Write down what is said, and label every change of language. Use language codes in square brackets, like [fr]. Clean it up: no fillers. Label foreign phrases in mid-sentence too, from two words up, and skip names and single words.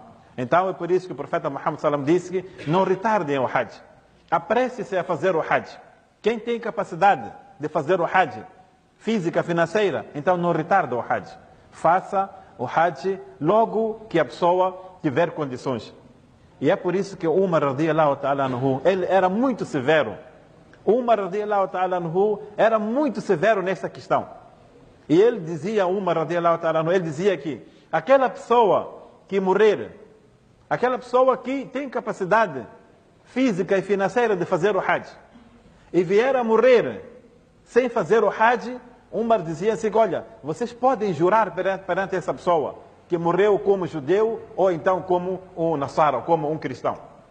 [pt] Então é por isso que o profeta Muhammad sallam disse que não retardem o hajj. Apresse-se a fazer o hajj. Quem tem capacidade de fazer o hajj física, financeira, então não retarda o hajj. Faça o hajj logo que a pessoa tiver condições. E é por isso que Umar [ar] رضي الله تعالى عنه, [pt] ele era muito severo. Umar [ar] رضي الله تعالى عنه [pt] era muito severo nessa questão. E ele dizia, Umar [ar] رضي الله تعالى عنه, [pt] ele dizia que aquela pessoa que morrer, aquela pessoa que tem capacidade física e financeira de fazer o hajj, e vier a morrer sem fazer o hajj, Umar dizia assim: olha, vocês podem jurar perante essa pessoa que morreu como judeu ou então como um nassara, como um cristão.